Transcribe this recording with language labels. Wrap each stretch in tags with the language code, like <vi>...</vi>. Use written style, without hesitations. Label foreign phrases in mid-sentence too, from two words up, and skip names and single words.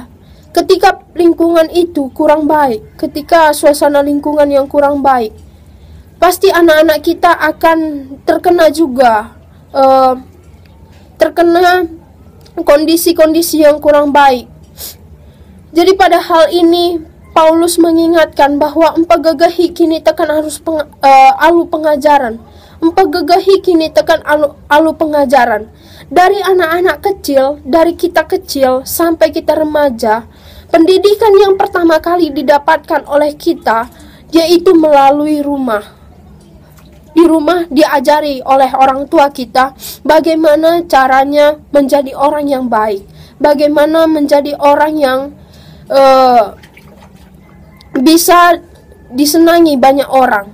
<id>Ketika lingkungan itu kurang baik, ketika suasana lingkungan yang kurang baik, pasti anak-anak kita akan terkena juga, terkena kondisi-kondisi yang kurang baik. Jadi pada hal ini Paulus mengingatkan bahwa</id> <btx>empagagahi kini tekan</btx> <id>harus alu pengajaran.</id> <btx>Empagagahi kini tekan alu pengajaran.</btx> <id>Dari anak-anak kecil, dari kita kecil sampai kita remaja, pendidikan yang pertama kali didapatkan oleh kita yaitu melalui rumah. Di rumah diajari oleh orang tua kita bagaimana caranya menjadi orang yang baik, bagaimana menjadi orang yang bisa disenangi banyak orang.</id>